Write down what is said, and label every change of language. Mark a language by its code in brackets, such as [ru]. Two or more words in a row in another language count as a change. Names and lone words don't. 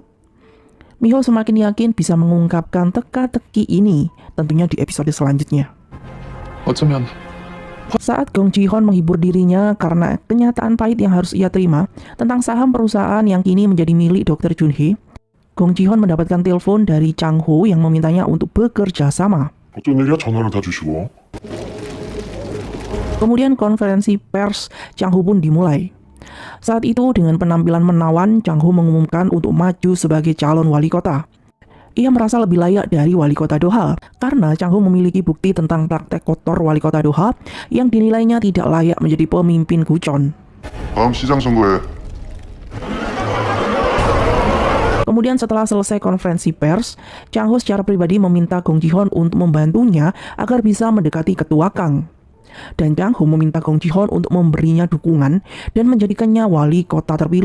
[id] Mi-ho semakin yakin bisa mengungkapkan teka-teki ini tentunya di episode selanjutnya. [ko] 어쩌면 [id] Saat Gong Ji-hoon menghibur dirinya karena kenyataan pahit yang harus ia terima tentang saham perusahaan yang kini menjadi milik Dr. Jun-hee, Gong Ji-hoon mendapatkan telepon dari Chang Ho yang memintanya untuk bekerja sama. [ko] 어떤 일이야? 전화를 다 주시고. [id] Kemudian konferensi pers Chang Ho pun dimulai. Saat itu dengan penampilan menawan, Chang Ho mengumumkan untuk maju sebagai calon wali kota. Ia merasa lebih layak dari wali kota Doha karena Chang Ho memiliki bukti tentang praktek kotor wali kota Doha yang dinilainya tidak layak menjadi pemimpin Gucheon. [ko] 다음 시장 선거에 [id] Kemudian setelah selesai konferensi pers, Chang Ho secara pribadi meminta Gong Ji-hoon untuk membantunya agar bisa mendekati ketua Kang. Dan Chang Ho meminta Gong Ji-hoon untuk memberinya dukungan dan menjadikannya wali kota terpilih.